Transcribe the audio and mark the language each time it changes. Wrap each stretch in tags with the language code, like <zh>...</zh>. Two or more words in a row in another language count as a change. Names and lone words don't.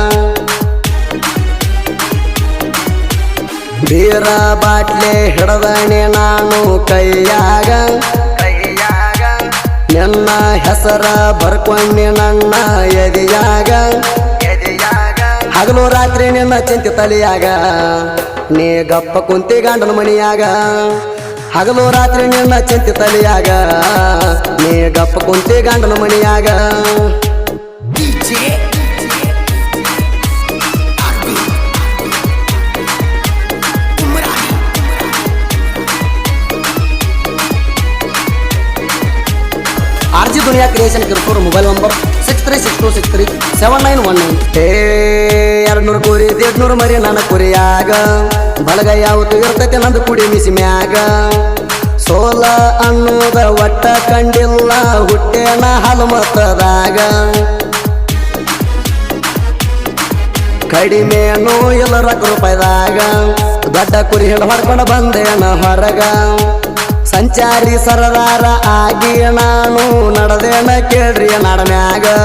<kn>ಬೀರ ಬಾಟ್ಲೆ ಹಿಡದಣಿ ನಾನು ಕೈಯಾಗ ನಿನ್ನ ಹೆಸರ ಬರ್ಕೊಂಡಿ ನನ್ನ ಎದಿಯಾಗ ಹಗಲು ರಾತ್ರಿ ನಿನ್ನ ಚಿಂತೆ ತಲೆಯಾಗ ನೀ ಗಪ್ಪ ಕುಂತಿ ಗಂಡನ ಮನಿಯಾಗ ಹಗಲು ರಾತ್ರಿ ನಿನ್ನ ಚಿಂತೆ ತಲೆಯಾಗ ನೀ ಗಪ್ಪ ಕುಂತಿ ಗಂಡನ ಮನಿಯಾಗ</kn> <mr>RG दुनिया क्रिएशन किरकोळ मोबाईल नंबर</mr> <kn>6362637919 200 ಕುರಿ 100 ಮರಿ ನನ್ನ ಕುರಿಯಾಗ ಬಳಗ ಯಾವತ್ತು ಇರ್ತೈತೆ ನಂದು ಕುಡಿ ಮಿಸಿ ಮ್ಯಾಗ ಸೋಲ ಅನ್ನೋದ ಒಟ್ಟ ಕಂಡಿಲ್ಲ ಹುಟ್ಟೇನ ಹಲಮತದಾಗ ಕಡಿಮೆನೂ ಇಲ್ಲ ರೂಪಾಯಿದಾಗ ದೊಡ್ಡ ಕುರಿ ಹಿಡ ಹೊಡ್ಕೊಂಡು ಬಂದೇನ ಹೊರಗ ಸಂಚಾರಿ ಸರದಾರ ಆಗಿ ನಾನು ನಡೆದೇನ ಕೇಳ್ರಿ ನಾಡಮ್ಯಾಗ</kn>